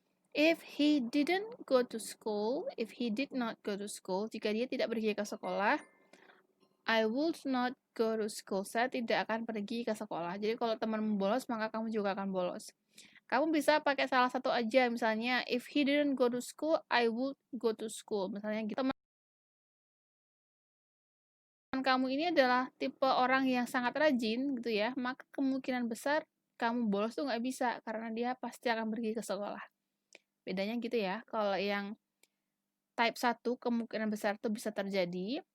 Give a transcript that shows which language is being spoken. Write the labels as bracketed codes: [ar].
[en] If he didn't go to school, if he did not go to school, [id] jika dia tidak pergi ke sekolah, [en] I would not go to school. [id] Saya tidak akan pergi ke sekolah. Jadi kalau temanmu bolos, maka kamu juga akan bolos. Kamu bisa pakai salah satu aja, misalnya [en] if he didn't go to school, I would go to school. [id] Misalnya gitu. Teman kamu ini adalah tipe orang yang sangat rajin gitu ya, maka kemungkinan besar kamu bolos tuh nggak bisa karena dia pasti akan pergi ke sekolah. Bedanya gitu ya. Kalau yang type 1 kemungkinan besar tuh bisa terjadi.